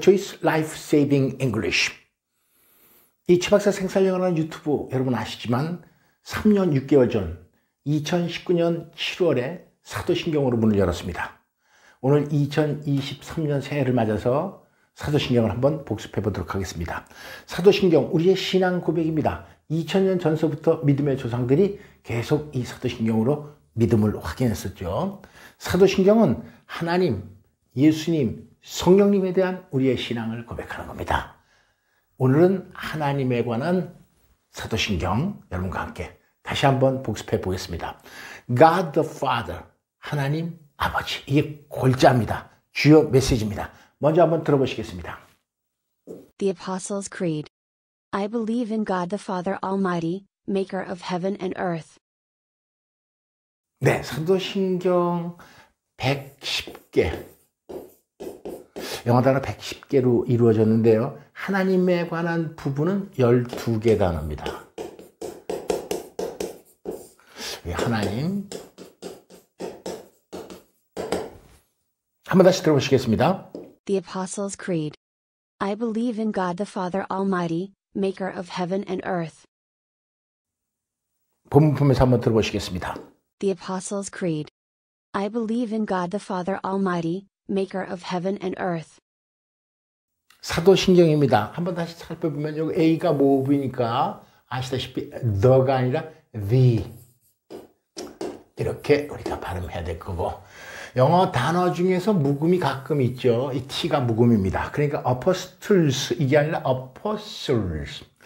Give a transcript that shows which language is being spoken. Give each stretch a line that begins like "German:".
English: Choi's Life Saving English.
Korean: 이 최 박사 생살영어라는 유튜브 여러분 아시지만 3년 6개월 전 2019년 7월에 사도신경으로 문을 열었습니다. 오늘 2023년 새해를 맞아서 사도신경을 한번 복습해 보도록 하겠습니다. 사도신경, 우리의 신앙 고백입니다. 2000년 전서부터 믿음의 조상들이 계속 이 사도신경으로 믿음을 확인했었죠. 사도신경은 하나님, 예수님, 성령님에 대한 우리의 신앙을 고백하는 겁니다. 오늘은 하나님에 관한 사도신경 여러분과 함께 다시 한번 복습해 보겠습니다.
English: God the Father,
Korean: 하나님 아버지. 이게 골자입니다. 주요 메시지입니다. 먼저 한번 들어보시겠습니다.
English: The Apostles' Creed. I believe in God the Father Almighty, maker of heaven and earth.
Korean: 네, 사도신경 110개. 영어 단어 110개로 이루어졌는데요. 하나님에 관한 부분은 12개 단어입니다. 하나님. 한번 다시 들어보시겠습니다.
English: The Apostles' Creed. I believe in God the Father Almighty, maker of heaven and earth.
Korean: 본문에서 한번 들어보시겠습니다.
English: The Apostles' Creed. I believe in God the Father Almighty, maker of heaven and earth.
Korean: 사도신경입니다. 한번 다시 살펴보면 여기 A가 모음이니까 아시다시피 the가 아니라 the 이렇게 우리가 발음해야 될 거고, 영어 단어 중에서 묵음이 가끔 있죠. 이 T가 묵음입니다. 그러니까 apostles 이게 아니라 apostles.